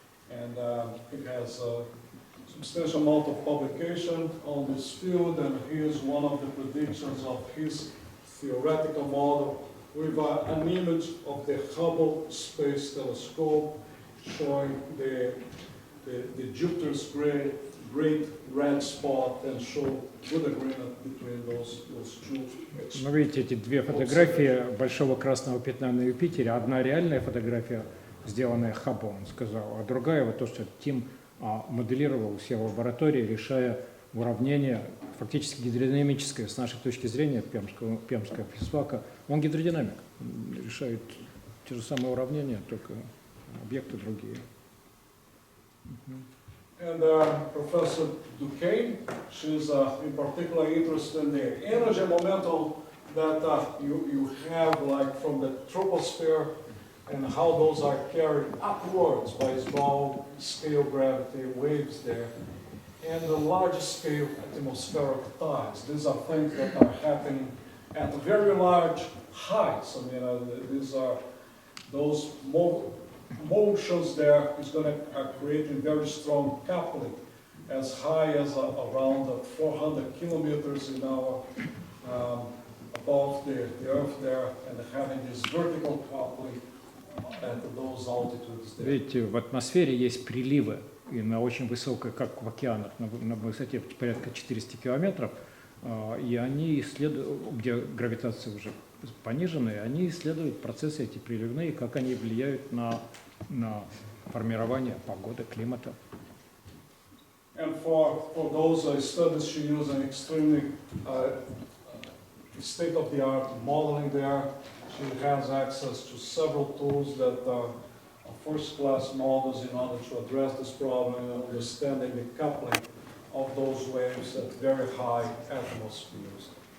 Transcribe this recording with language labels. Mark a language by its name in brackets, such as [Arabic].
[English] and it has a substantial amount of publication on this field, and here's one of the predictions of his theoretical model with an image of the Hubble Space Telescope showing the Jupiter's great red spot and show good agreement between those two. [Russian] Ну, видите, эти две фотографии большого красного пятна на Юпитере. Одна реальная фотография, сделанная Хаббл, он сказал, а другая, вот то, что Тим моделировал все в лаборатории, решая уравнение, фактически гидродинамическое, с нашей точки зрения, пермского физфака. Он гидродинамик, он решает те же самые уравнения, только объекты другие. [English] And Professor Duquesne, she's in particular interested in the energy momentum that you have, like from the troposphere, and how those are carried upwards by small scale gravity waves there, and the large scale atmospheric tides. These are things that are happening at very large heights. I mean, these are those motions there is going to creating very strong coupling as high as around 400 kilometers in our above the Earth there, and having this vertical coupling at those altitudes there. [Russian] Видите, в атмосфере есть приливы, и на очень высокой, как в океанах, на высоте порядка 400 километров, и они исследуют, где гравитация уже пониженная, они исследуют процессы эти приливные, как они влияют на формирование погоды, климата. [English] And for those studies, she used an extremely state-of-the-art modeling there. She has access to several tools that are first-class models in order to address this problem and understanding the coupling of those waves at very high atmospheres.